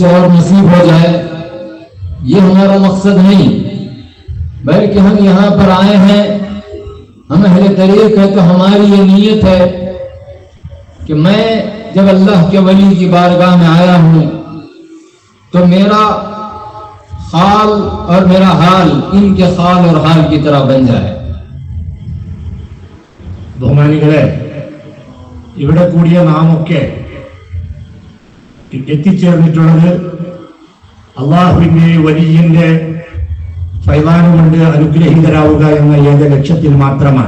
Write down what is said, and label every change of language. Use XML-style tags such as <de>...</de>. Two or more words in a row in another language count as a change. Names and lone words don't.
<ur>اور نصیب ہو جائے، یہ ہمارا مقصد نہیں، بلکہ ہم یہاں پر آئے ہیں، ہم اہل طریق ہے تو ہماری یہ نیت ہے کہ میں جب اللہ کے ولی کی بارگاہ میں آیا ہوں تو میرا خال اور میرا حال ان کے خال اور حال کی طرح بن جائے۔</ur> <ml>ബഹുമാനികളെ, ഇവിടെ കൂടിയ നാമൊക്കെ എത്തിച്ചേർന്നിട്ടുള്ളത് അള്ളാഹുവിൻ്റെ വലിയൻ്റെ ഫൈലാന് കൊണ്ട് അനുഗ്രഹീതരാവുക എന്ന ഏക ലക്ഷ്യത്തിൽ മാത്രമാണ്.</ml>